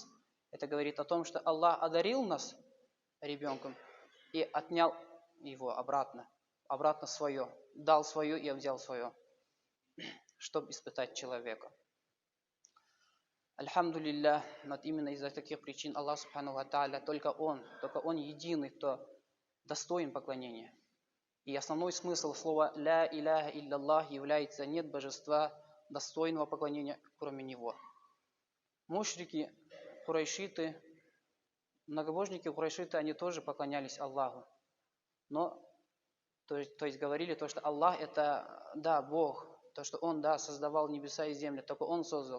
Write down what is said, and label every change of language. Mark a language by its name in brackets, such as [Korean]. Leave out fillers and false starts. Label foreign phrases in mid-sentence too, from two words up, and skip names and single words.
[Russian] Это говорит о том, что Аллах одарил нас ребенком и отнял его обратно свое, дал свое и взял свое, чтобы испытать человека. Альхамдулилля, вот именно из-за таких причин Аллах [Arabic] سبحانه وتعالى, [Russian] только Он единый, кто достоин поклонения. И основной смысл слова [Arabic] «لا إله إلا الله» [Russian] является «нет божества достойного поклонения, кроме Него». Мушрики, курайшиты, многобожники курайшиты, они тоже поклонялись Аллаху. Но, то есть говорили то, что Аллах это, да, Бог, то, что Он, да, создавал небеса и землю, только Он создал.